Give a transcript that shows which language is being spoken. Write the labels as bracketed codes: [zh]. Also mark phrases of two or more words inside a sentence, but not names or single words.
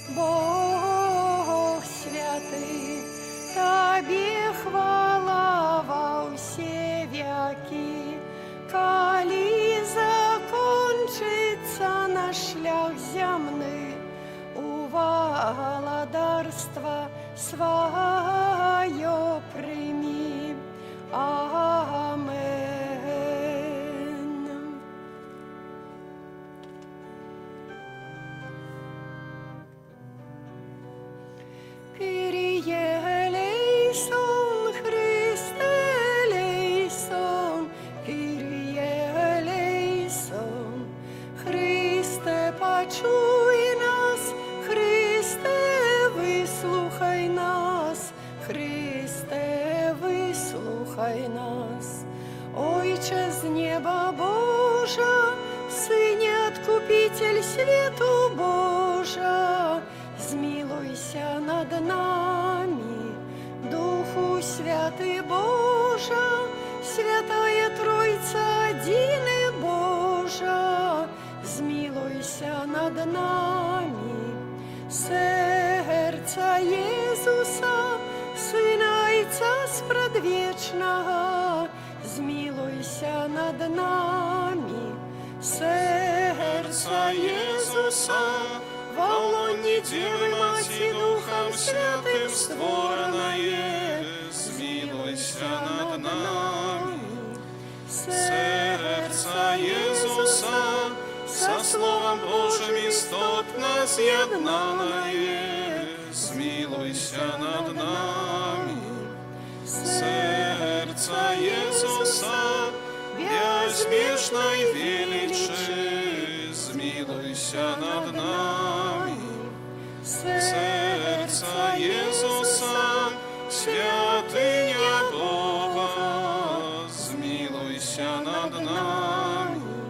[rue] Бог святый, Тебе хвала во все веки, коли закончится наш шлях земный, у володарства свое прими. Амен. [el] Κύριε ἐλέησον, Χριστὲ ἐλέησον, Κύριε ἐλέησον, [rue] Христе, почуй нас, Христе, выслухай нас, Христе, выслухай нас. Ойче з неба Божа, Сыне Откупитель свету Божа, змилуйся над нами, Духу Святый Божа, Святая Тройца, единый Божа, змилуйся над нами. Сердца Иисуса, Сына Отца спредвечного, змилуйся над нами. Сердца Иисуса, во лоне Девы Матерь Духом Святым створенное, змилуйся над нами. Сердца Иисуса, со Словом Божьим истотно з'єднаное, змилуйся змилуйся над нами. Сердца Иисуса безмежной величи, змилуйся над нами. Сердца Иисуса, святыня Бога, змилуйся над нами.